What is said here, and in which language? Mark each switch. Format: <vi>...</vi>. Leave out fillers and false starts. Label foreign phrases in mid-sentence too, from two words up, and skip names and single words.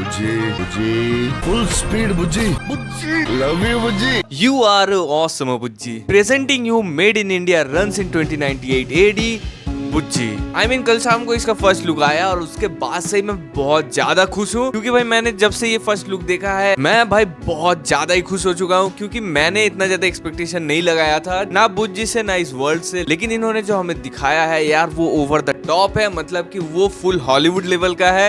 <en>बुज्जी बुज्जी full speed बुज्जी बुज्जी love you बुज्जी। You are awesome, बुज्जी। Presenting you Made in India runs in 2098 AD बुज्जी।</en> <hi>कल शाम को इसका</hi> <en>first look</en> <hi>आया और उसके बाद से मैं बहुत ज्यादा खुश हूँ, क्योंकि भाई मैंने जब से ये</hi> <en>first look</en> <hi>देखा है मैं भाई बहुत ज्यादा ही खुश हो चुका हूँ, क्योंकि मैंने इतना ज्यादा एक्सपेक्टेशन नहीं लगाया था ना बुज्जी से ना इस वर्ल्ड से। लेकिन इन्होंने जो हमें दिखाया है यार वो</hi> <en>over the top</en> <hi>है, मतलब कि वो</hi> <en>full Hollywood level</en> <hi>का है।</hi>